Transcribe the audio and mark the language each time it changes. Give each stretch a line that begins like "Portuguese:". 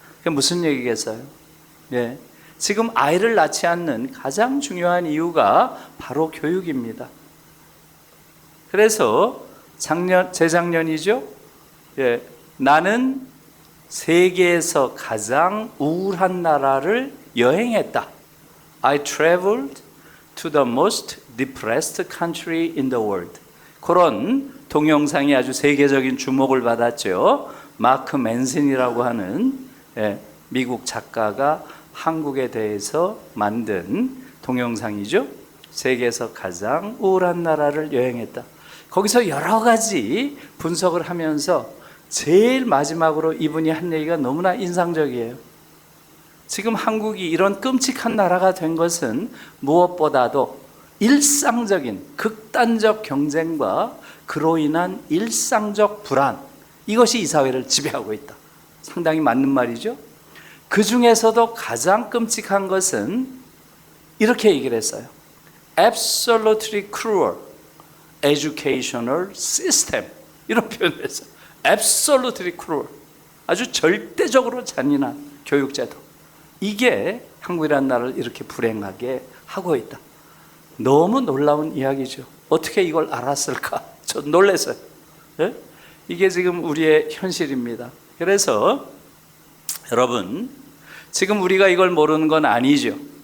Korean: 그게 무슨 얘기겠어요? 네. 지금 아이를 낳지 않는 가장 중요한 이유가 바로 교육입니다. 그래서 재작년이죠? 예, 나는 세계에서 가장 우울한 나라를 여행했다.
English: I traveled to the most depressed country in the world.
Korean: 그런 동영상이 아주 세계적인 주목을 받았죠. 마크 맨슨이라고 하는 미국 작가가 한국에 대해서 만든 동영상이죠. 세계에서 가장 우울한 나라를 여행했다. 거기서 여러 가지 분석을 하면서 제일 마지막으로 이분이 한 얘기가 너무나 인상적이에요. 지금 한국이 이런 끔찍한 나라가 된 것은 무엇보다도 일상적인 극단적 경쟁과 그로 인한 일상적 불안, 이것이 이 사회를 지배하고 있다. 상당히 맞는 말이죠. 그 중에서도 가장 끔찍한 것은 이렇게 얘기를 했어요.
English: Absolutely cruel educational system.
Korean: 이런 표현을 했어요.
English: Absolutely cruel.
Korean: 아주 절대적으로 잔인한 교육제도. 이게 한국이라는 나라를 이렇게 불행하게 하고 있다. 너무 놀라운 이야기죠. 어떻게 이걸 알았을까? 저 놀랐어요. 네? 이게 지금 우리의 현실입니다. 그래서 여러분, 지금 우리가 이걸 모르는 건 아니죠.